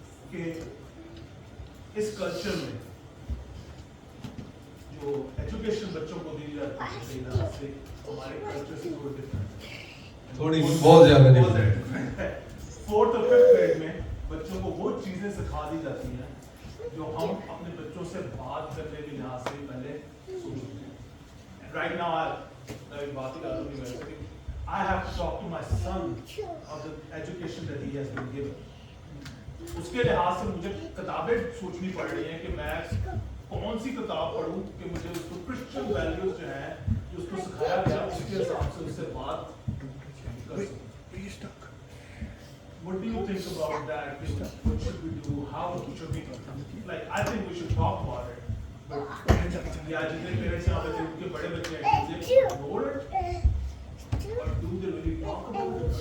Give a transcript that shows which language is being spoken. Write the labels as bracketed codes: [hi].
[ur] کہ اس کلچر میں جو ایجوکیشن بچوں کو دی جاتی ہے ہمارے کلچر سے تھوڑی بہت زیادہ فورتھ اور ففتھ گریڈ میں بچوں کو وہ چیزیں سکھا دی جاتی ہیں جو ہم اپنے بچوں سے بات کرنے کے لحاظ سے پہلے سوچتے ہیں. [en] right now [ur] میں بات ہی کر رہا ہوں, [en] I have to talk to my son of the education that he has been given. [ur] اس کے لحاظ سے مجھے کتابیں سوچنی پڑ رہی ہیں کہ میں کون سی کتاب پڑھوں کہ مجھے اس کو کرسچن ویلیوز جو ہیں جو اس کو سکھایا گیا اس کے حساب سے اس سے بات کر سکوں. [en] What do you think about that? What should we do? How should we? Like, I think we should talk about it. But yeah, [ur] jitne parents yahan pe unke bade bacche hain, [en] do they ignore it? Or do they really talk about it?